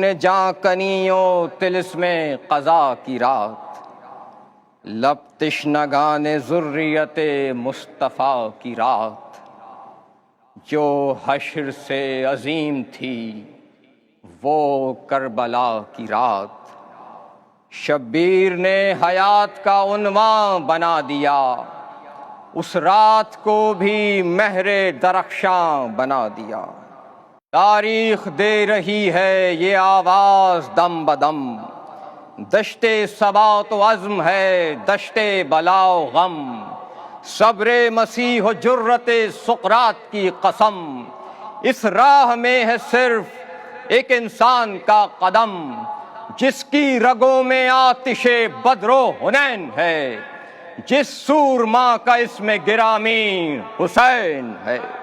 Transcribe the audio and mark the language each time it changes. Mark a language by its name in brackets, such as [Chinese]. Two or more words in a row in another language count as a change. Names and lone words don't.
[Urdu] جاں کنیوں طلسم قضا کی رات، لب تشنگان ذریت مصطفیٰ کی رات، جو حشر سے عظیم تھی وہ کربلا کی رات، شبیر نے حیات کا عنوان بنا دیا، اس رات کو بھی مہر درخشاں بنا دیا۔ تاریخ دے رہی ہے یہ آواز دم بدم، دشت ثبات و عزم ہے دشت بلا و غم، صبر مسیح و جرت سقراط کی قسم، اس راہ میں ہے صرف ایک انسان کا قدم، جس کی رگوں میں آتش بدر و حنین ہے، جس سورما کا اسم گرامی حسین ہے۔